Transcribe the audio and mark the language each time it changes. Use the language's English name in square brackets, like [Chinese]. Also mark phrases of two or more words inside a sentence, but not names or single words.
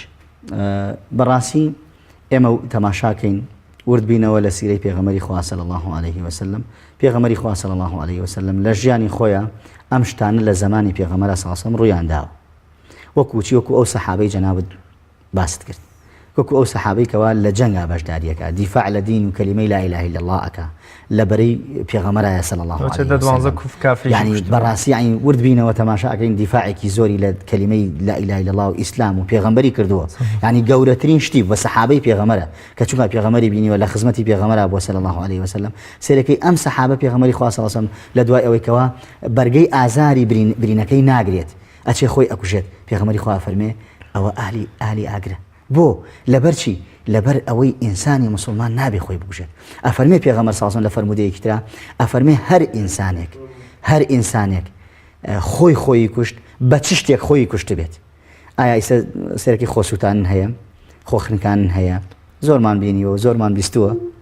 [Central Kurdish] بەڕاستی ئێمە تەماشاکەین ورد بینەوە لە سیرەی پێغەمبەری خوا [Arabic] صلی الله علیه وسلم [Central Kurdish] پێغەمبەری خوا [Arabic] صلی الله علیه وسلم [Central Kurdish] لە ژیانی خۆیان ئەم شتانە لە زمانی پێغەمبەر [Arabic] صلی الله علیه وسلم [Central Kurdish] ڕوویان داوە وەکو ئەو سەحابەی جەنابت باست کرد وەکو ئەو سەحابەی کەوا لە جەنگا بەشداریەکە دیفاع لە دین و کەلیمەی [Arabic] لا اله الا الله [Central Kurdish] ئەکا لەبەرەی پێغەمبەرایە [Arabic] صلی الله علیه وسلم [Central Kurdish] یعنی بەڕاستی یعنی ورد بینەوە تەماشاکەین دیفاعێکی زۆری لە کەلیمەی [Arabic] لا اله الا الله [Central Kurdish] و ئیسلام و پێغەمبەری کردووە یعنی گەورەترین شتی بە سەحابەی پێغەمبەرە کە چونکە پێغەمبەری بینیوە لە خزمەتی پێغەمبەرە بۆ [Arabic] صلی الله علیه وسلم [Central Kurdish] سێرەکەی ئەم سەحابە پێغەمبەری خوا [Arabic] صلی الله علیه وسلم [Central Kurdish] لە دوای ئەوەی کەوا بەرگەی ئازاری برینەکەی ناگرێت ئەچێ خۆی ئەکوژێت پێغەمبەری خوا فەرمێ ئەوە ئالی ئاگرە بۆ لەبەر چی لەبەر ئەوەی ئینسانی مسلمان نابێ خۆی بکوژێت ئەفەرمێ پێغەمبەر [Arabic] صلی الله علیه وسلم [Central Kurdish] لە فەرمودەیەکی ترا ئەفەرمێ هەر ئینسانێک خۆی کوشت بە چ شتێک خۆی کوشت بێت ئایا ئیسە سەرەکی خۆسووتانن هەیە خۆخنکانن هەیە زۆرمان بینیوە زۆرمان بیستووە